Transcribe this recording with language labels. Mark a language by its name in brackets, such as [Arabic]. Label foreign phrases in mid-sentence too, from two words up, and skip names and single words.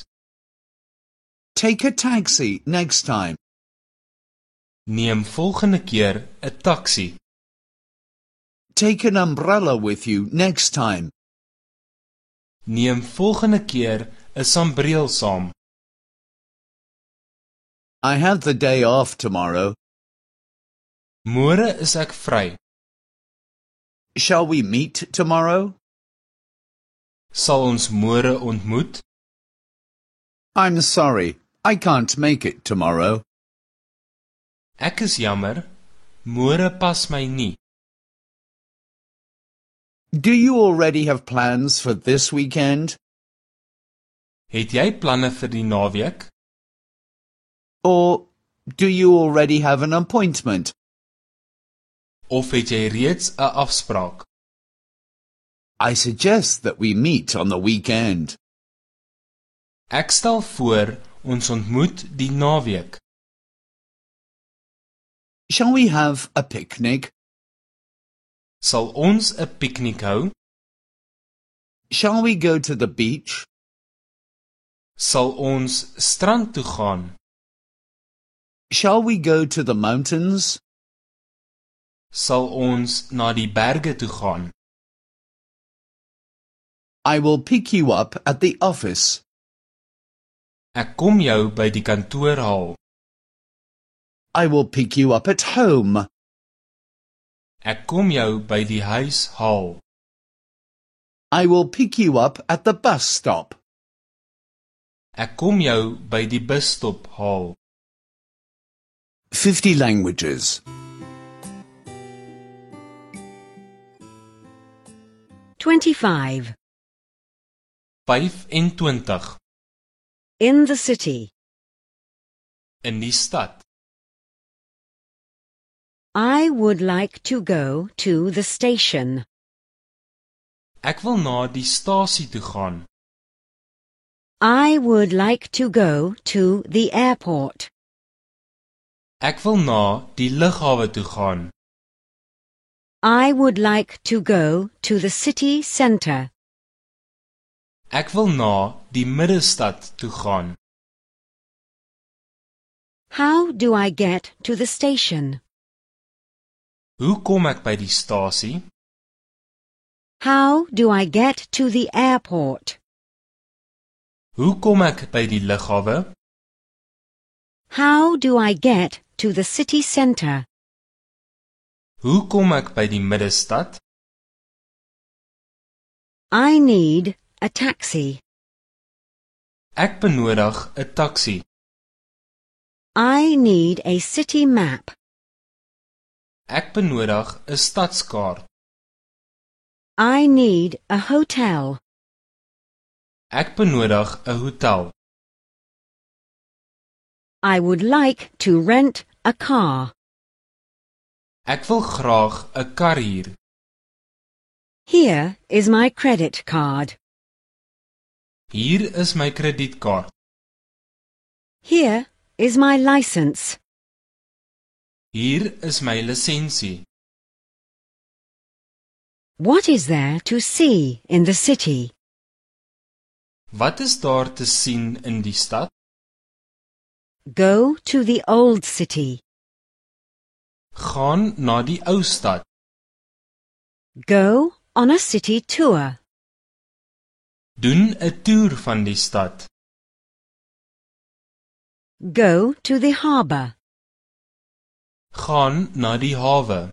[English] Take a taxi next time. [Afrikaans] Neem volgende keer 'n taxi. [English] Take an umbrella with you next time. [Afrikaans] Neem volgende keer 'n sambreel saam. [English] I have the day off tomorrow. [Afrikaans] Môre is ek vry. [English] Shall we meet tomorrow? [Afrikaans] Sal ons môre ontmoet? [English] I'm sorry, I can't make it tomorrow. [Afrikaans] Ek is jammer, môre pas my nie. [English] Do you already have plans for this weekend? [Afrikaans] Het jy planne vir die naweek? [English] Or do you already have an appointment? [Afrikaans] Of het jy reeds 'n afspraak? [English] I suggest that we meet on the weekend. [Afrikaans] Ek stel voor ons ontmoet die naweek. [English] Shall we have a picnic? [Afrikaans] Sal ons 'n piknik hou? [English] Shall we go to the beach? [Afrikaans] Sal ons strand toe gaan? [English] Shall we go to the mountains? [Afrikaans] Sal ons na die berge toe gaan? [English] I will pick you up at the office. [Afrikaans] Ek kom jou by die kantoor haal. [English] I will pick you up at home. [Afrikaans] Ek kom jou by die huis haal. [English] I will pick you up at the bus stop. [Afrikaans] Ek kom jou by die busstop haal. [English] 50 languages. 25. 25. In the city. [Afrikaans] In die stad. [English] I would like to go to the station. [Afrikaans] Ek wil na die stasie toe gaan. [English] I would like to go to the airport. [Afrikaans] Ek wil na die lughawe toe gaan. [English] I would like to go to the city centre. [Afrikaans] Ek wil na die middestad toe gaan. [English] How do I get to the station? [Afrikaans] Hoe kom ek by die stasie? [English] How do I get to the airport? [Afrikaans] Hoe kom ek by die lughawe? [English] How do I get to the city centre? [Afrikaans] Hoe kom ek by die middestad? [English] I need a taxi. [Afrikaans] Ek benodig 'n taxi. [English] I need a city map. [Afrikaans] Ek benodig 'n stadskaart. [English] I need a hotel. [Afrikaans] Ek benodig 'n hotel. [English] I would like to rent a car. [Afrikaans] Ek wil graag 'n kar huur. [English] Here is my credit card. [Afrikaans] Hier is my kredietkaart. [English] Here is my license. [Afrikaans] Hier is my lisensie. [English] What is there to see in the city? [Afrikaans] Wat is daar te sien in die stad? [English] Go to the old city. [Afrikaans] Gaan na die ou stad. [English] Go on a city tour. [Afrikaans] Doen 'n toer van die stad. [English] Go to the harbour. [Afrikaans] Gaan na die hawe.